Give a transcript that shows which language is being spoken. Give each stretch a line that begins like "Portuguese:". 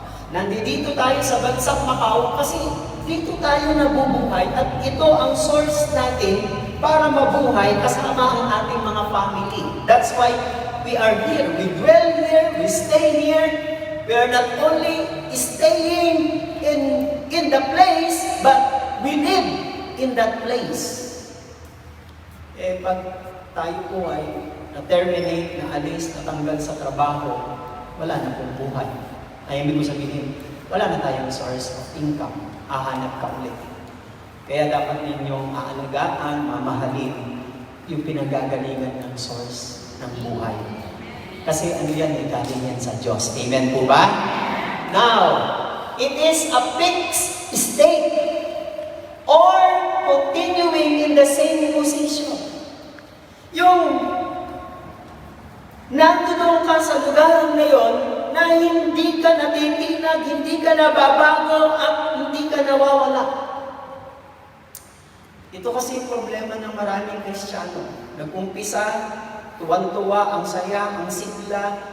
Filipino: Nandito tayo sa bansang Macau kasi dito tayo nabubuhay at ito ang source natin para mabuhay kasama ang ating mga family.
English: That's why we are here. We dwell here, we stay here. We are not only staying in the place, but we live in that place.
Filipino: Pag tayo po ay na-terminate, na-alis, natanggal sa trabaho, wala na pong buhay. Ay, ibig ko sabihin, wala na tayong source of income. Hahanap ka ulit. Kaya dapat ninyong aalagaan, mamahalin yung pinagagalingan ng source ng buhay. Kasi ano yan, galing yan sa Diyos. Amen po ba?
English: Now, it is a fixed state or continuing in the same position.
Filipino: Yung nandoon ka sa lugar ngayon na hindi ka natitinag, hindi ka nababago, at hindi ka nawawala. Ito kasi yung problema ng maraming Kristiyano. Nag-umpisa, tuwan-tuwa, ang saya, ang sigla.